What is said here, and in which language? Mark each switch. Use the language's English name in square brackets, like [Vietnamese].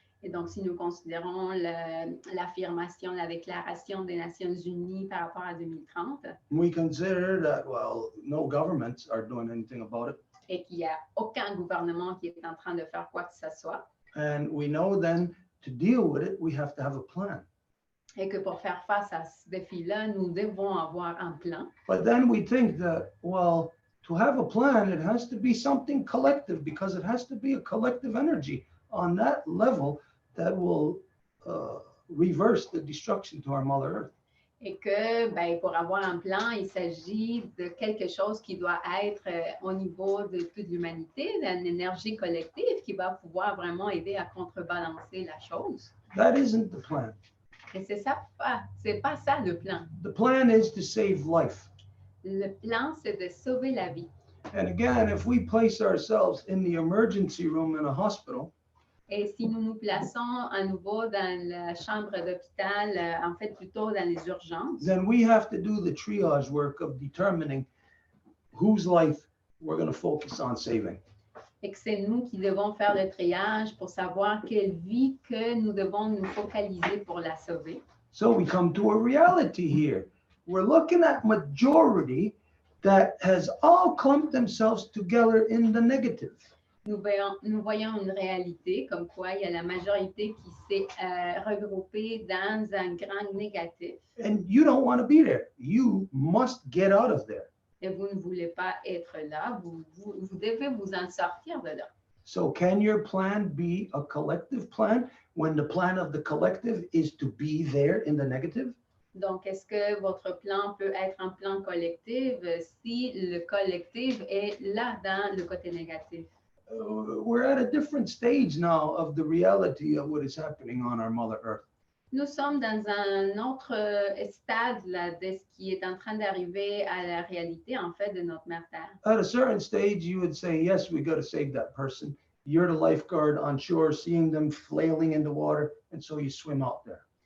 [French] Et donc, si nous considérons l'affirmation, la déclaration des Nations Unies par rapport à 2030, [English] We consider that, well, no governments are doing anything about it. [French] et qu'il n'y a aucun gouvernement qui est en train de faire quoi que ce soit, [English] And we know then to deal with it, we have to have a plan. [French] et que pour faire face à ce défi-là, nous devons avoir un plan. [English] But then we think that, well, to have a plan, it has to be something collective because it has to be a collective energy on that level that will reverse the destruction to our Mother Earth. [French] Et que ben, pour avoir un plan, il s'agit de quelque chose qui doit être au niveau de toute l'humanité, d'une énergie collective qui va pouvoir vraiment aider à contrebalancer la chose. [English] That isn't the plan. [French] Et c'est pas ça le plan. [English] The plan is to save life. [French] Le plan, c'est de sauver la vie. [English] And again, if we place ourselves in the emergency room in a hospital, [French] Et si nous nous plaçons à nouveau dans la chambre d'hôpital, en fait plutôt dans les urgences, [English] then we have to do the triage work of determining whose life we're going to focus on saving. [French] et que c'est nous qui devons faire le triage pour savoir quelle vie que nous devons nous focaliser pour la sauver. [English] So we come to a reality here. We're looking at majority that has all clumped themselves together in the negative. [French] Nous voyons une réalité comme quoi il y a la majorité qui s'est regroupée dans un grand négatif. [English] And you don't want to be there. You must get out of there. [French] Et vous ne voulez pas être là, vous devez vous en sortir de là. [English] So can your plan be a collective plan when the plan of the collective is to be there in the negative? [French] Donc, est-ce que votre plan peut être un plan collectif si le collectif est là dans le côté négatif? [English] We're at a different stage now of the reality of what is happening on our Mother Earth. [French] Nous sommes dans un autre stade là, de ce qui est en train d'arriver à la réalité, en fait, de notre mère Terre. [English] At a certain stage, you would say, yes, we got to save that person. You're the lifeguard on shore, seeing them flailing in the water, and so you swim out there.